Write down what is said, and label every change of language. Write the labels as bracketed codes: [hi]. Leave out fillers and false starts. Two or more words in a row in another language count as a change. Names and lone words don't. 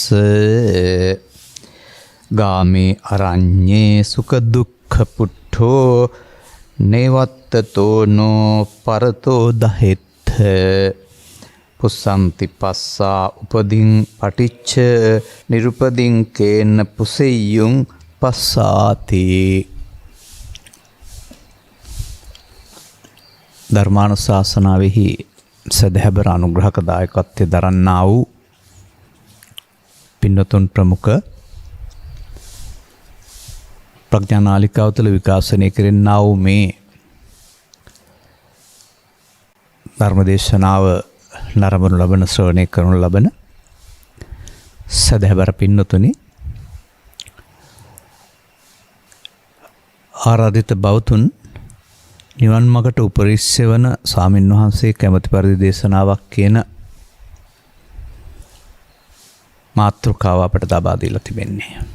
[pi] ගාමේ අරඤ්ඤේ සුඛ දුක්ඛ පුට්ඨෝ නේවත්තතෝ නෝ පරතෝ දහෙත්ථ පුස්සන්ති පස්සා උපදින් පටිච්ච නිරුපදින් කේන පුසෙය්‍යුං පස්සාති. [si] ධර්මානුශාසනාවෙහි සදහැබර අනුග්‍රහක දායකත්වය දරන්නා වූ පින්නතුන් ප්‍රමුඛ ප්‍රඥානාලිකාව තුළ විකාශනය කෙරෙන්නා වූ මේ ධර්මදේශනාව නරඹනු ලබන ශ්‍රවණය කරනු ලබන සදහැබර පින්නතුනි, ආරාධිත බෞතුන් නිවන් මගට උපරිශ්‍ය වන ස්වාමින් වහන්සේ කැමැති පරිදි දේශනාවක් කියන මාතෘකාව අපට ලබා දීලා තිබෙන්නේ.